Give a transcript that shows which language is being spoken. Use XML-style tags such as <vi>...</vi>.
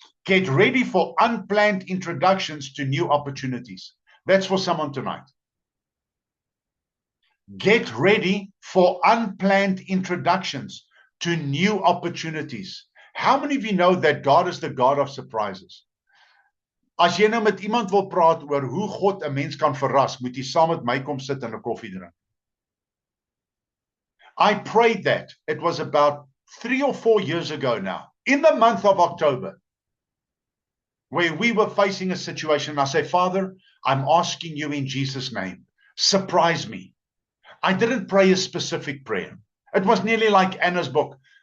<en>Get ready for unplanned introductions to new opportunities. That's for someone tonight. Get ready for unplanned introductions to new opportunities. How many of you know that God is the God of surprises?</en> <af>As jy nou met iemand wil praat oor hoe God 'n mens kan verras, moet jy saam met my kom sit en 'n koffie drink.</af> <en>I prayed that. It was about 3 or 4 years ago now, in the month of October, where we were facing a situation. I say, Father, I'm asking you in Jesus' name, surprise me. I didn't pray a specific prayer. It was nearly like Anna's book.</en>